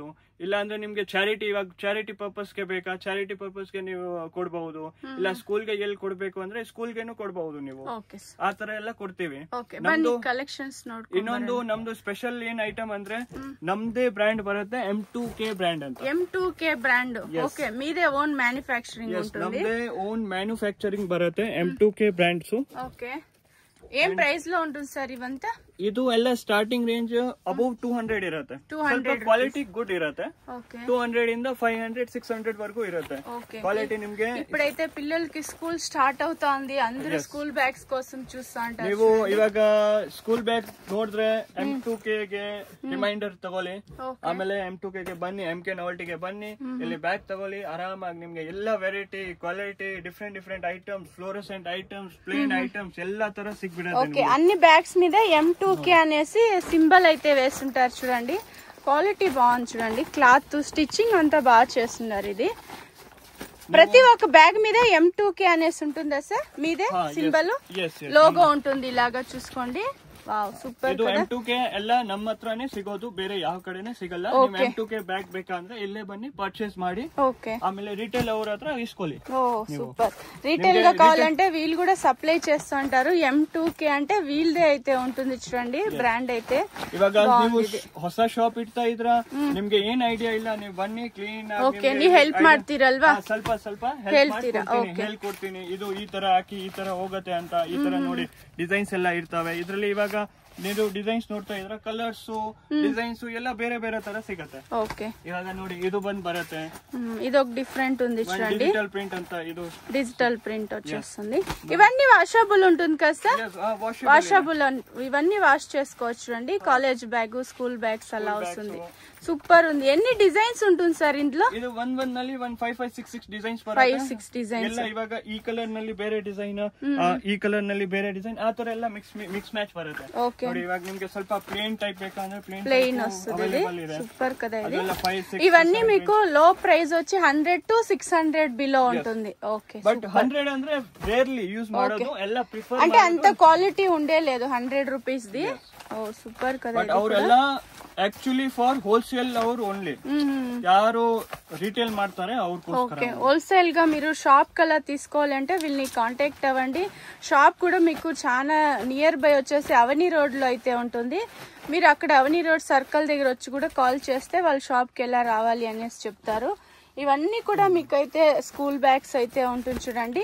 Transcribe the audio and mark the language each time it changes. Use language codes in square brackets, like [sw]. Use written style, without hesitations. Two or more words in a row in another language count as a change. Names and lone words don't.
[kn] ಇಲ್ಲ ಅಂದ್ರೆ ನಿಮ್ಗೆ ಚಾರಿಟಿ, ಇವಾಗ [en] charity purpose [kn] ಗೆ ಬೇಕಾ, [en] charity purpose [kn] ಗೆ ನೀವು ಕೊಡಬಹುದು. ಇಲ್ಲ ಸ್ಕೂಲ್ಗೆ ಎಲ್ಲಿ ಕೊಡ್ಬೇಕು ಅಂದ್ರೆ ಸ್ಕೂಲ್ಗೆನು ಕೊಡಬಹುದು ನೀವು. ಆ ತರ ಎಲ್ಲ ಕೊಡ್ತೀವಿ. ಇನ್ನೊಂದು ನಮ್ದು ಸ್ಪೆಷಲ್ ಏನ್ ಐಟಮ್ ಅಂದ್ರೆ ನಮ್ದೇ ಬ್ರ್ಯಾಂಡ್ ಬರುತ್ತೆ, M2K ಬ್ರ್ಯಾಂಡ್ ಅಂತ. [en] M2K brand. okay, [te] మీదే [en] own manufacturing [te] ఉంటుంది. [kn] ನಮ್ದೇ [en] own manufacturing [kn] ಬರುತ್ತೆ M2K ಬ್ರ್ಯಾಂಡ್ಸ್. ಓಕೆ, [te] ఏం ప్రైస్ లో ఉంటుంది సార్ ఇవంతా? [kn] ಇದು ಎಲ್ಲ [en] starting range above 200 [kn] ಇರುತ್ತೆ. ಸ್ವಲ್ಪ [en] quality good [kn] ಇರುತ್ತೆ. 200 ಇಂದ 500, 600 ವರೆಗೂ ಇರುತ್ತೆ ಕ್ವಾಲಿಟಿ ನಿಮ್ಗೆ. [te] ಇప్పుడైతే పిల్లలకి [en] school start [te] అవుతోంది, అందరూ [en] school bags [te] కోసం చూస్తా ఉంటారు. [kn] ನೀವು ಇವಾಗ [en] school bag [kn] ನೋಡಿದ್ರೆ M2K ಗೆ ರಿಮೈಂಡರ್ ತಗೊಳ್ಳಿ. ಆಮೇಲೆ M2K ಗೆ ಬನ್ನಿ, MK ನೋವೆಲ್ಟಿಗೆ ಬನ್ನಿ, ಇಲ್ಲಿ ಬ್ಯಾಗ್ ತಗೊಳ್ಳಿ. ಆರಾಮಾಗಿ ನಿಮ್ಗೆ ಎಲ್ಲ [en] variety, quality, different items, fluorescent items, plain items [kn] ಎಲ್ಲಾ ತರ ಸಿಗ್ಬಿಡುತ್ತೆ. [te] అన్ని బ్యాగ్స్ మీద M2K అనేసి సింబల్ అయితే వేస్తుంటారు చూడండి. క్వాలిటీ బాగుంది చూడండి. [en] cloth stitching [te] అంతా బాగా చేస్తున్నారు. ఇది ప్రతి ఒక్క బ్యాగ్ మీద M2K అనేసి ఉంటుందా సార్? మీదే [en] symbol logo [te] ఉంటుంది, ఇలాగా చూసుకోండి. [kn] ಸೂಪರ್. ಇದು M2K ಎಲ್ಲ ನಮ್ಮ ಹತ್ರನೇ ಸಿಗೋದು, ಬೇರೆ ಯಾವ ಕಡೆನೇ ಸಿಗಲ್ಲ. ನೀವು M2K ಬ್ಯಾಗ್ ಬೇಕಂದ್ರೆ ಇಲ್ಲೇ ಬನ್ನಿ, ಪರ್ಚೇಸ್ ಮಾಡಿ. ಆಮೇಲೆ ರಿಟೇಲ್ ಅವ್ರ ಹತ್ರ ಇಸ್ಕೊಳ್ಳಿ. [te] సూపర్. రీటైల్ గా కావాలంటే వీళ్ళు కూడా సప్లై చేస్తూ ఉంటారు. M2K అంటే వీళ్ళదే అయితే ఉంటుంది చూడండి, బ్రాండ్ అయితే. [kn] ಇವಾಗ ನೀವು ಹೊಸ ಶಾಪ್ ಇಡ್ತಾ ಇದ್ರ, ನಿಮ್ಗೆ ಏನ್ ಐಡಿಯಾ ಇಲ್ಲ, ನೀವು ಬನ್ನಿ, ಕ್ಲೀನ್ ಆಗಿ ನೀವು ಹೆಲ್ಪ್ ಮಾಡ್ತೀರಲ್ವಾ? ಸ್ವಲ್ಪ ಹೇಳ್ಕೊಡ್ತೀನಿ. ಇದು ಈ ತರ ಹಾಕಿ ಈ ತರ ಹೋಗುತ್ತೆ ಅಂತ. ಈ ತರ ನೋಡಿ ಡಿಸೈನ್ಸ್ ಎಲ್ಲ ಇರ್ತವೆ ಇದ್ರಲ್ಲಿ. ಇವಾಗ ನೀವು ಡಿಸೈನ್ಸ್ ನೋಡ್ತಾ ಇದ್ರ, [en] colors, designs [kn] ಎಲ್ಲ ಬೇರೆ ಬೇರೆ ತರ ಸಿಗತ್ತೆ. ಇವಾಗ ನೋಡಿ ಇದು ಬಂದ್ ಬರುತ್ತೆ. [te] ఇదొక డిఫరెంట్ ఉంది చూడండి, [en] digital print [te] అంతా. ఇది [en] digital print [te] వచ్చేస్తుంది. ఇవన్నీ వాషబుల్ ఉంటుంది కదా సార్? వాషబుల్. ఇవన్నీ వాష్ చేసుకోవచ్చు చూడండి. [en] college bag, school bags [te] అలా వస్తుంది. సూపర్ ఉంది. ఎన్ని డిజైన్స్ ఉంటుంది సార్ ఇందులో? [kn] ಇದು ಒಂದ್ ನಲ್ಲಿ 5, 5, 6 ಡಿಸೈನ್ಸ್ ಬರುತ್ತೆ. 5, 6 ಡಿಸೈನ್ಸ್ ಎಲ್ಲ. ಇವಾಗ ಈ ಕಲರ್ ನಲ್ಲಿ ಬೇರೆ ಡಿಸೈನ್, ಈ ಕಲರ್ ನಲ್ಲಿ ಬೇರೆ ಡಿಸೈನ್, ಆ ತರ ಎಲ್ಲ [en] mix match [kn] ಬರುತ್ತೆ. ನೋಡಿ ಇವಾಗ ನಿಮ್ಗೆ ಸ್ವಲ್ಪ [en] plain type [kn] ಬೇಕಂದ್ರೆ ಪ್ಲೇನ್ [te] వస్తుంది. సూపర్ కదా ఇది. ఇవన్నీ మీకు [en] low price [te] వచ్చి [en] 100 to 600 below [te] ఉంటుంది. ఓకే. [kn] బట్ 100 ಅಂದ್ರೆ [en] rarely use [kn] ಮಾಡೋದು, ಎಲ್ಲ ಪ್ರಿಫರ್ [te] అంటే అంత క్వాలిటీ ఉండే లేదు 100 రూపీస్ ది. ఓ సూపర్ కదా. [kn] బట్ ಅವರೆಲ್ಲ [en] actually for wholesale [kn] ಅವರು ಓನ್ಲಿ, ಯಾರು రీటైల్ ಮಾಡ್ತಾರೆ ಅವ್ರಿಗೋಸ್ಕರ. [te] ఓకే. హోల్సేల్ గా మీరు షాప్ కలా తీసుకోవాలంటే వీళ్ళని కాంటాక్ట్ అవ్వండి. షాప్ కూడా మీకు చాలా [en] near by [te] వచ్చేసి అవని రోడ్ లో అయితే ఉంటుంది. మీరు అక్కడ అవని రోడ్ సర్కిల్ దగ్గర వచ్చి కూడా కాల్ చేస్తే వాళ్ళ షాప్ కి ఎలా రావాలి అనేసి చెప్తారు. ఇవన్నీ కూడా మీకు అయితే [en] school bags [te] అయితే ఉంటుంది చూడండి.